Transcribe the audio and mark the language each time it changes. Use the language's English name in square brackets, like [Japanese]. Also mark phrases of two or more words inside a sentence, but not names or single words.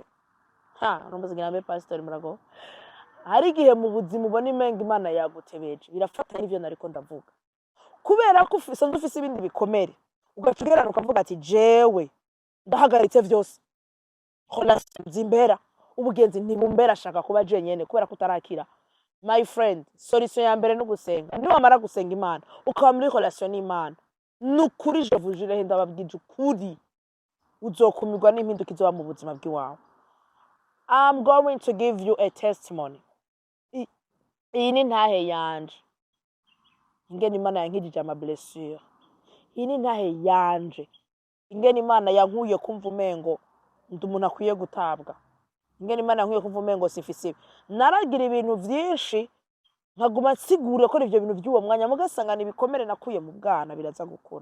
[Rundi] Numbaze ngira mbe pastor murago. Hari igihe mu buzima ubona umenga Imana yagutebeje birafata n'ivyo nariko ndavuga kubera ko ufise ibindi bikomere ugacugerana ukavuga ati jewe ndahagaritse vyose relation zimbera ubugenzi ntibumbera shaka kuba jenyene kubera kutarakira. [English] My friend, [Rundi] solution ya mbere no gusenga. Ni wamara gusenga Imana ukaba muri relation n'Imana nukuri [French] je vous jure [Rundi] ndababwije ukuri uzokumirwa n'impinduka izoba mu buzima bw'iwawe. [English] I'm going to give you a testimony. [Rundi] Iyi ni ntahe yanje ingene Imana yankijije ama blessure. Iyi ni ntahe yanje ingene Imana yankuye kumva umengo ndi umuntu akwiye gutabwa. Ingene Imana yankuye kumva umengo sifise. Naragira ibintu vyinshi nkaguma nsigure ko ivyo bintu by'uwo mwanya mugasangana ibikomere nakuye mu bwana biraza gukura.